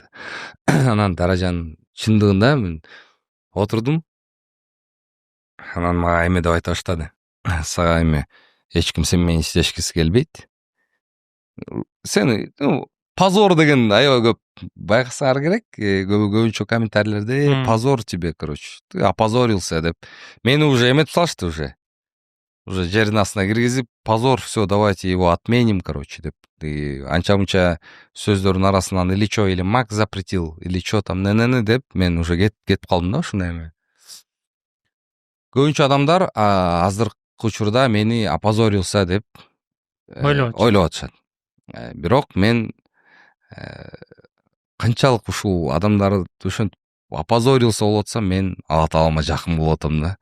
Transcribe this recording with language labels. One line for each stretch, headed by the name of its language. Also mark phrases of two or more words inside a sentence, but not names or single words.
Kyrgyz: Анан даражанын чындыгында мен отурдум. Анан мага эме деп айта баштады. Сага эч ким сен менен иштешкиси келбейт. Сени позор деген аябай көп байкасаңар керек. Көбүнчө комментарийлерде
Russian: позор тебе, ты опозорился
Kyrgyz: деп. Мени уже эметип салышты уже. Уже жердин астына киргизип,
Russian: позор, все, давайте его отменим,
Kyrgyz: деп. Анча-мунча сөздөрдүн арасынан
Russian: или чо, или мак запретил, или чо там не
Kyrgyz: деп, мен уже кетип калдым да ушундай эме. Көбүнчө адамдар азыркы учурда мени опозорился деп ойлоп атышат. Бирок мен канчалык ушул адамдар ошентип опозорился болуп атсам, мен Алла Таалама жакын болуп атам да.